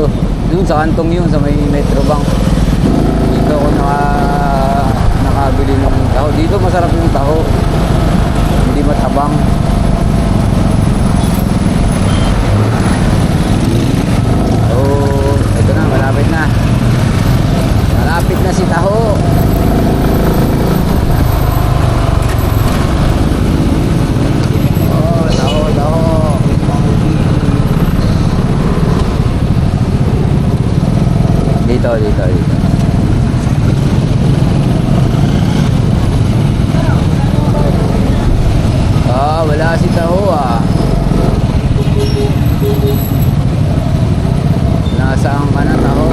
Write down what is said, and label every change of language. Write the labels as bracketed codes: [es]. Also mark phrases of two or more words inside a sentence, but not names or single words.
[tl] Doon sa kantong yun, sa may Metro Bank. Dito ako nakabili ng taho. Dito masarap yung taho. Hindi matabang. Oh, ito na, malapit na. Malapit na si taho. Oh, taho, taho. Dito, dito, dito. Ah, wala si taho ah. Nasaan ka na, taho?